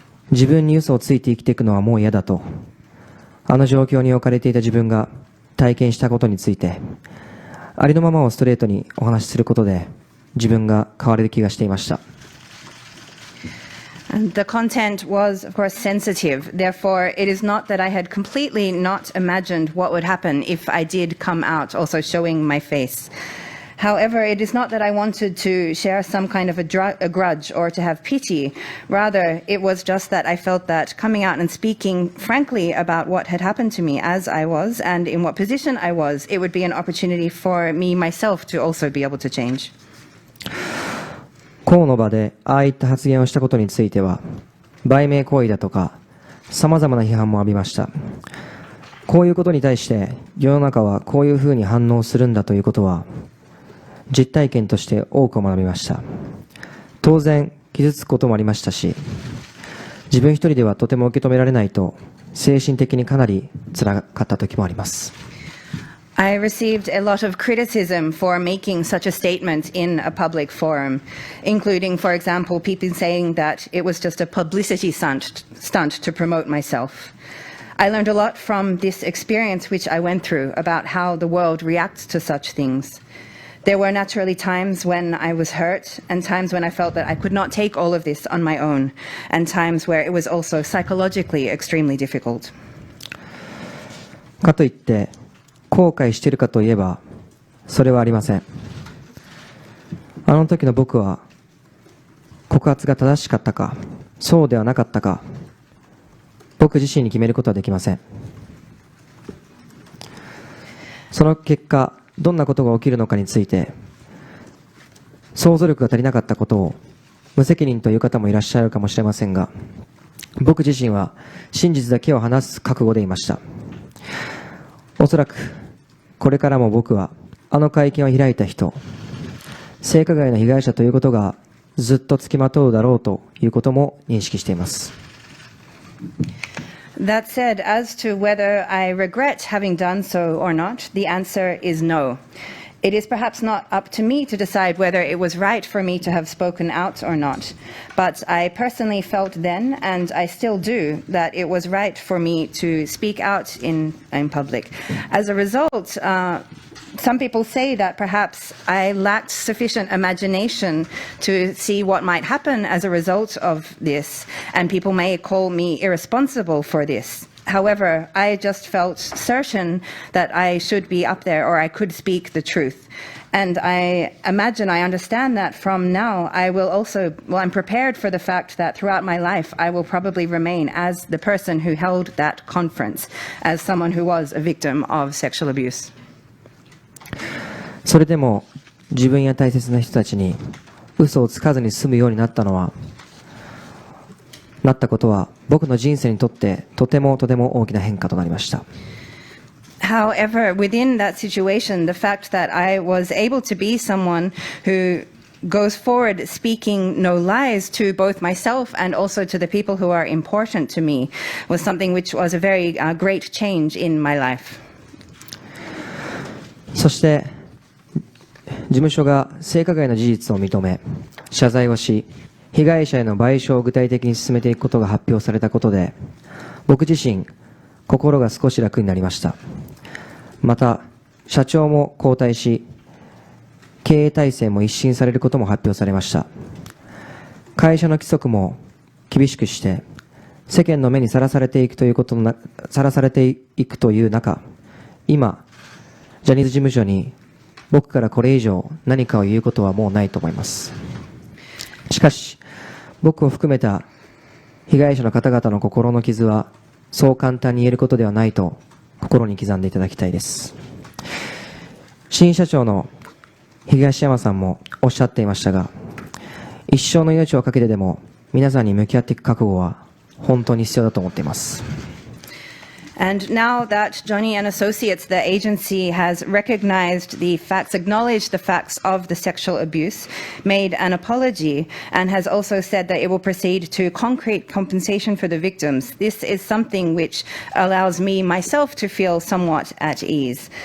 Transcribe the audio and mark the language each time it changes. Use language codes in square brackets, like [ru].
[ja] 自分に嘘をついて生きていくのはもう嫌だと、あの状況に置かれていた自分が体験したことについてありのままをストレートにお話しすることで自分が変われる気がしていました。 [en] And the content was, of course, sensitive. Therefore, it is not that I had completely not imagined what would happen if I did come out, also showing my face. However, it is not that I wanted to share some kind of a grudge or to have pity. Rather, it was just that I felt that coming out and speaking frankly about what had happened to me as I was and in what position I was, it would be an opportunity for me myself to also be able to change. [ja] 公の場でああいった発言をしたことについては売名行為だとか様々な批判も浴びました。こういうことに対して世の中はこういうふうに反応するんだということは実体験として多く学びました。当然傷つくこともありましたし、自分一人ではとても受け止められないと精神的にかなり辛かった時もあります。 [en] I received a lot of criticism for making such a statement in a public forum, including, for example, people saying that it was just a publicity stunt to promote myself. I learned a lot from this experience which I went through about how the world reacts to such things. There were naturally times when I was hurt and times when I felt that I could not take all of this on my own, and times where it was also psychologically extremely difficult. [ja] かといって後悔しているかといえばそれはありません。あの時の僕は告発が正しかったかそうではなかったか僕自身に決めることはできません。その結果どんなことが起きるのかについて想像力が足りなかったことを無責任という方もいらっしゃるかもしれませんが、僕自身は真実だけを話す覚悟でいました。おそらくこれからも僕はあの会見を開いた人、性加害の被害者ということがずっとつきまとうだろうということも認識しています。 [en] That said, as to whether I regret having done so or not, the answer is no. It is perhaps not up to me to decide whether it was right for me to have spoken out or not. But I personally felt then, and I still do, that it was right for me to speak out in public. As a result, some people say that perhaps I lacked sufficient imagination to see what might happen as a result of this, and people may call me irresponsible for this. However, I just felt certain that I should be up there or I could speak the truth. And I imagine, I understand that from now, I will also, well, I'm prepared for the fact that throughout my life, I will probably remain as the person who held that conference, as someone who was a victim of sexual abuse. [ja] それでも自分や大切な人たちに嘘をつかずに済むようになったことは僕の人生にとってとても大きな変化となりました。 [en] However, within that situation, the fact that I was able to be someone who goes forward speaking no lies to both myself and also to the people who are important to me was something which was a very great change in my life. [ja] そして事務所が性加害の事実を認め謝罪をし被害者への賠償を具体的に進めていくことが発表されたことで僕自身心が少し楽になりました。また社長も交代し経営体制も一新されることも発表されました。会社の規則も厳しくして世間の目にさらされていくという中、今ジャニーズ事務所に僕からこれ以上何かを言うことはもうないと思います。しかし僕を含めた被害者の方々の心の傷はそう簡単に言えることではないと心に刻んでいただきたいです。新社長の東山さんもおっしゃっていましたが、一生の命をかけてでも皆さんに向き合っていく覚悟は本当に必要だと思っています。 [en] And now that Johnny and Associates, the agency, has recognized the facts, acknowledged the facts of the sexual abuse, made an apology, and has also said that it will proceed to concrete compensation for the victims, this is something which allows me, myself, to feel somewhat at ease.